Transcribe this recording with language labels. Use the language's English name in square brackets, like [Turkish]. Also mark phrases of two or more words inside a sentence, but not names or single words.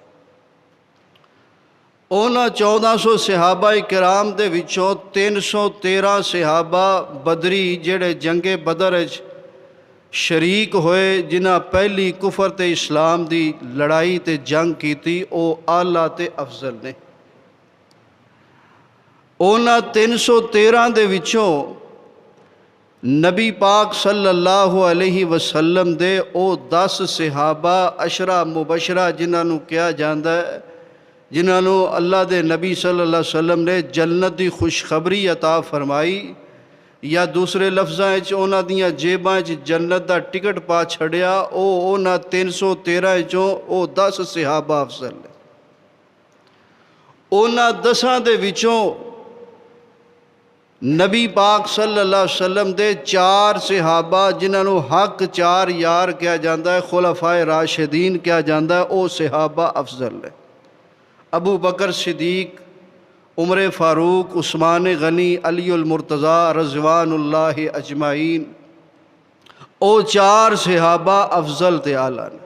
[Punjabi] اونا 1,400 صحابہ کرام دے وچوں 313 صحابہ بدری جڑے جنگ بدر وچ شریک ہوئے، جنہاں پہلی کفر تے اسلام دی لڑائی تے جنگ کیتی، او اعلیٰ تے افضل نے۔ اونا 313 دے وچوں نبی پاک صلی اللہ علیہ وسلم دے او 10 صحابہ عشرہ مبشرہ جنہاں نو کیا جاندا ہے، جنہاں نو اللہ دے نبی صلی اللہ علیہ وسلم نے جنت دی خوشخبری عطا فرمائی، یا دوسرے لفظاں وچ انہاں دیاں جیباں وچ جنت دا ٹکٹ پا چھڑیا، اونا 313 وچوں او 10 صحابہ افضل نے۔ اونا 10 دے وچوں نبی پاک صلی اللہ علیہ وسلم دے 4 صحابہ جنہاں نو حق 4 یار کیا جاندا ہے، خلفائے راشدین کیا جاندا ہے، او صحابہ افضل نے۔ ابو بکر صدیق، عمر فاروق، عثمان غنی، علی المرتضیٰ رضوان اللہ اجمعین، او 4 صحابہ افضل تے اعلیٰ نے۔